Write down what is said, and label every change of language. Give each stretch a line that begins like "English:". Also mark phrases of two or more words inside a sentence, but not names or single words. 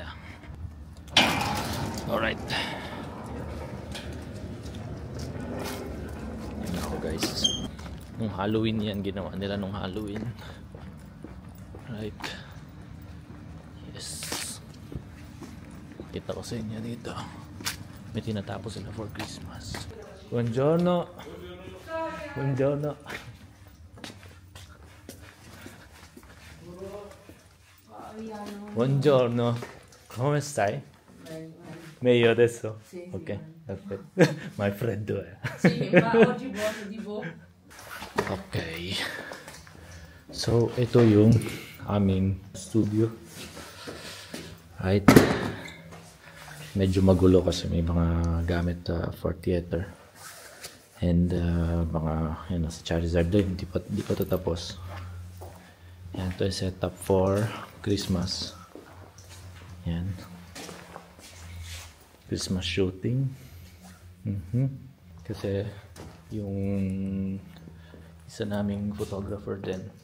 Filipino: Alright. Yan ako, guys. Nung Halloween yan, ginawa nila nung Halloween.
English: Right. Yes.
Filipino: Kita ko sa inyo dito. May tinatapos sila
English: for Christmas.
Italian: Buongiorno. Buongiorno. Buongiorno. Come stai? Meglio adesso? Sì, Ok, sì. perfetto.
English: My friend dove?
Italian: Sì, ma oggi buono di boh. Okay.
Filipino: So, ito yung aming studio. Right. Medyo magulo kasi may mga gamit
English: for theater.
Filipino: And mga yan, sa Charizard din, di pa ito tapos. Yan, ito yung setup
English: for Christmas.
Filipino: Yan.
English: Christmas shooting.
Filipino: Kasi yung isa naming photographer din.